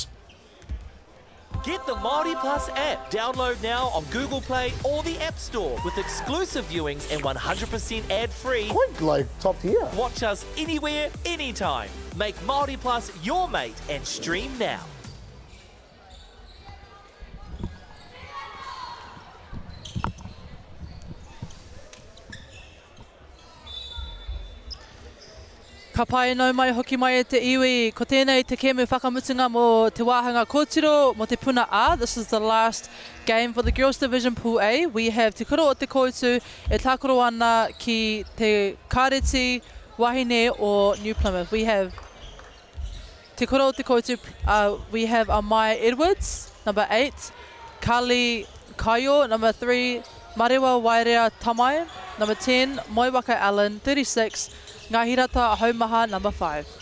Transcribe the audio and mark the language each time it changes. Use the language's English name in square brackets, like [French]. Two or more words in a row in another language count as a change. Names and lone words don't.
[English] Get the Māori Plus app. Download now on Google Play or the App Store with exclusive viewings and 100% ad-free. Quite like top tier. Watch us anywhere, anytime. Make Māori Plus your mate and stream now. [Māori] Ka pai nau mai hoki mai e te iwi, ko tēnei te kēmu whakamutunga mo te wāhanga kōtiro mo te puna A. [English] This is the last game for the Girls Division Pool A. We have Te Koro o Te Koutu [Māori] e tākoro ana ki [English] Te Kāreti, Wahine or New Plymouth. We have Te Koro o Te Koutu, we have Amaya Edwards, number 8, Kali Kaio, number 3, Marewa Wairea Tamai, number 10, Moiwaka Allen, 36, Ngahirata Haumaha, number 5.